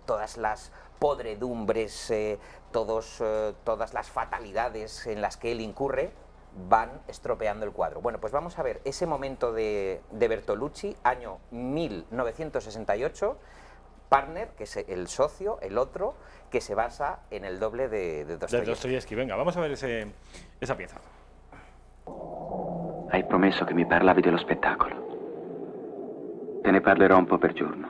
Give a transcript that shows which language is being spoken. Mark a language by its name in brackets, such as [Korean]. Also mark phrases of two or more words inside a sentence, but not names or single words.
[Spanish] Todas las podredumbres, todas las fatalidades en las que él incurre van estropeando el cuadro. Bueno, pues vamos a ver ese momento de Bertolucci, año 1968, Partner, que es el socio, el otro, que se basa en el doble de Dostoyevsky. Venga, vamos a ver esa pieza. [Italian] Hai promesso che mi parlavi dello spettacolo. Te ne parlerò un po' per giorno.